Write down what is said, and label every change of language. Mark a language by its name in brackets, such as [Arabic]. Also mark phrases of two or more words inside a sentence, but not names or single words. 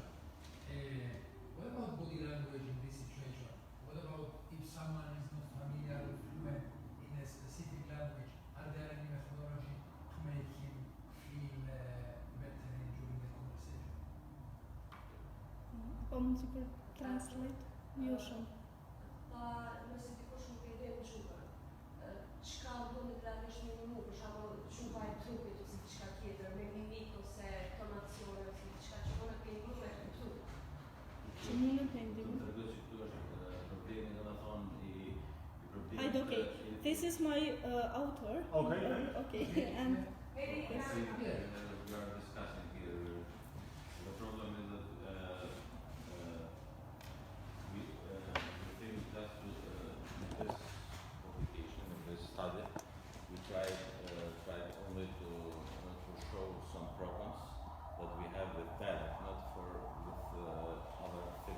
[English] What about body language in this situation? What about if someone is not familiar or fluent in a specific language? Are there any methodology to make him feel better during the conversation? Помните translate? Юшам. [Albanian] Nëse dikush nuk e din gjuhën, çka mund të dalësh me një për shembull gjuha e trupit ose diçka tjetër, me mimik ose tonacione ose diçka që mund të ndihmojë me kuptu. Që mund të ndihmojë. [English] Okay. This is my author. Okay. And Maybe We are discussing here. The problem is that we think that this publication, this study, we tried only to show some problems that we have with dialect, not with other things.